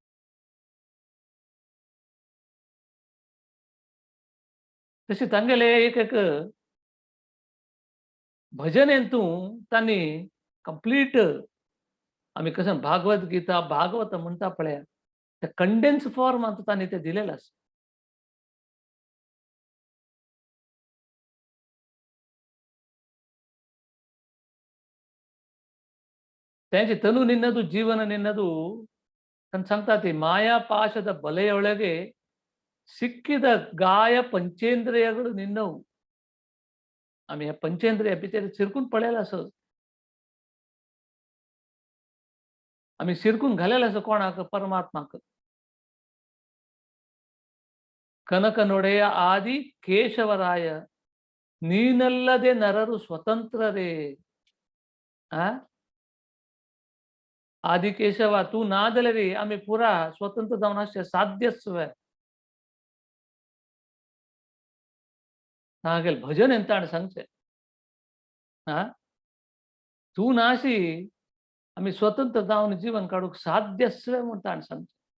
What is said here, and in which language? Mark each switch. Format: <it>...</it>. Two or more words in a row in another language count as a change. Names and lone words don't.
<kok>तशी तांगेले एक भजनेन तांणी कंप्लीट आमी कशें भागवत गीता, भागवत म्हणटा पळया, ते कंडेन्स फॉर्मांत तांणी तें दिलेलें आसा.</kok> <kn>तेंचे ತನು ನಿನ್ನದು ಜೀವನ ನಿನ್ನದು ಅಂತ सांगता ಮಾಯಾ ಪಾಶದ ಬಲೆಯೊಳಗೆ ಸಿಕ್ಕಿದ ಗಾಯ पंचेंद्रियಗಳು ನಿನ್ನವು.</kn> <kok>आमी हे पंचेंद्रिय भितर शिरकून पळयलें आसा. आमी शिरकून घालेलें आसा कोणाक? परमात्माक.</kok> <kn>ಕನಕ ನೊಡೆಯ ಆದಿ ಕೇಶವರಾಯ ನೀನಲ್ಲದೆ ನರರು ಸ್ವತಂತ್ರರೇ.</kn> <kok>आदि केशवा तू ना जाल्यार आमी पुरा स्वतंत्र जावन आसचे साध्यच वे. हांगेल भजन ताण सांगचें. तू नाशी आमी स्वतंत्र जावन जीवन काडूंक साध्यच वे म्हूण ताण सांगचें.</kok>